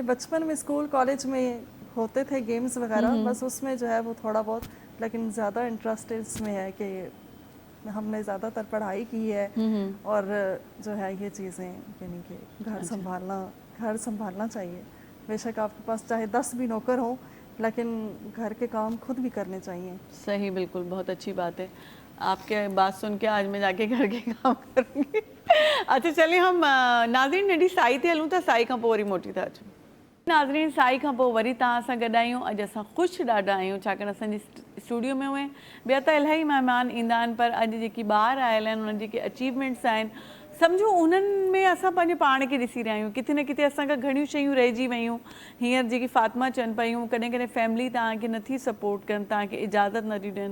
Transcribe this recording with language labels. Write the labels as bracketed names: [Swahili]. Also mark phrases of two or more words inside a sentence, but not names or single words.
[Urdu] بچپن میں اسکول کالج میں ہوتے تھے گیمز وغیرہ, بس اس میں جو ہے وہ تھوڑا بہت, لیکن زیادہ انٹرسٹ اس میں ہے کہ ہم نے زیادہ تر پڑھائی کی ہے اور جو ہے یہ چیزیں یعنی کہ گھر سنبھالنا چاہیے. بے شک آپ کے پاس چاہے 10 بھی نوکر ہوں لیکن گھر کے کام خود بھی کرنے چاہیے. صحیح, بالکل, بہت اچھی بات ہے. آپ کے بات سن کے آج میں جا کے گھر کے کام کروں گی. اچھا چلیے, ہم ناظرین [Sindhi] نڈی سائی تے ہلوں تا سائی کھان پوء वरी मोटी था अचूं. नाज़रीन, साई खां पोइ वरी तव्हां सां गॾु आहियूं. अॼु असां ख़ुशि ॾाढा आहियूं छाकाणि असांजे स्टूडियो में उहे ॿिया त इलाही महिमान ईंदा आहिनि, पर अॼु जेकी ॿार आयल आहिनि उन्हनि जेके अचीवमेंट्स आहिनि, सम्झो उन्हनि में असां पंहिंजे पाण खे ॾिसी रहिया आहियूं. किथे न किथे असांखां घणियूं शयूं रहिजी वियूं. हींअर जेकी फातिमा चवनि पियूं, कॾहिं कॾहिं फैमिली तव्हांखे नथी सपोर्ट कनि, तव्हांखे इजाज़त नथी ॾियनि.